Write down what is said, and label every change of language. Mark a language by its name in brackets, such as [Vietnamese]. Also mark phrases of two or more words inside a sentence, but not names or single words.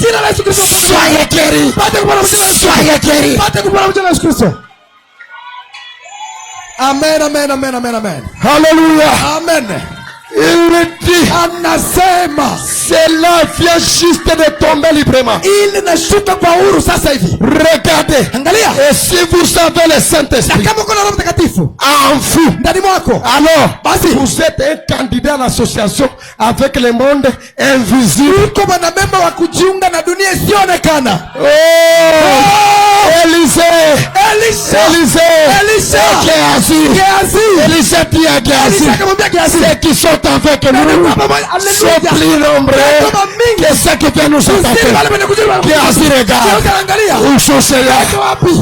[French] Soyez guéris. Soyez guéris. Amen, amen, amen, amen, amen. Alléluia. Amen. Il dit, [Swahili] anasema, [French] cela vient juste de tomber librement. [Swahili] Ili nashuka kwa huru sasa hivi. [French] Regardez. [Swahili] Angalia. [French] Et si vous avez le Saint-Esprit en vous, [Swahili] ndani mwako, [French] alors [Swahili] basi [French] vous êtes un candidat à l'association avec le monde invisible. [Swahili] Uko mwanamemba wa kujiunga na dunia isiyoonekana. [French] Élisée, ceux qui sont avec nous sont plus nombreux que ceux qui viennent nous attaquer. Géasi, regarde. Où sont ces gens?